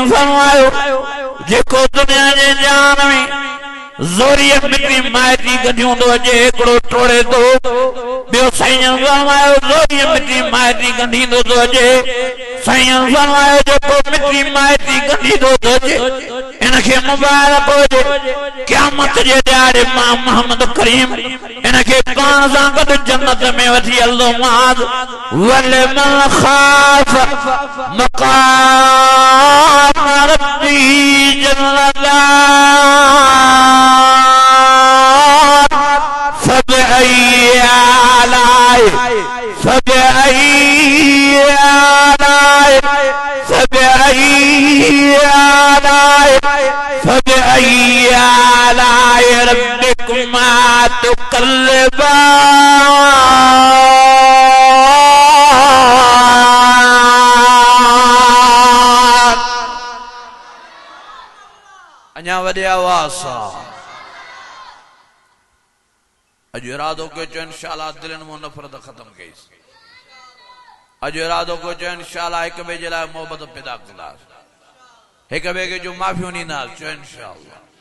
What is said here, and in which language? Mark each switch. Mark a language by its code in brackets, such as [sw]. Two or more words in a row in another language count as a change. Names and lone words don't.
[sd] फरमायो जेको दुनिया जे जान में ज़ोरीअ मिटी माइटी गॾियूं थो अचे हिकिड़ो टोड़े थो ॿियो साईं फरमायो ज़ोरीअ मिटी माइटी गंढींदो थो अचे साईं फरमायो जेको मिटी माइटी गंढींदो थो अचे इनखे मुबारक हुजे क़यामत जे ॾियारे मां मोहम्मद करीम इनखे पाण सां गॾु जन्नत में वठी हलंदो माद [ar] ولمن خاف مقام ربه جنتان فبأي آلاء ربكما [sd] तुकल्लिबान अञा वॾे आवाज़ सां अॼु इरादो कयो चयो इंशाअल्लाह दिलनि मां नफ़रत ख़त्म कईसि अॼु इरादो कयो चयो इंशाअल्लाह हिक ॿिए जे लाइ मोहबत पैदा कंदासीं हिक ॿिए खे जो माफ़ियूं ॾींदासीं चयो इंशाअल्लाह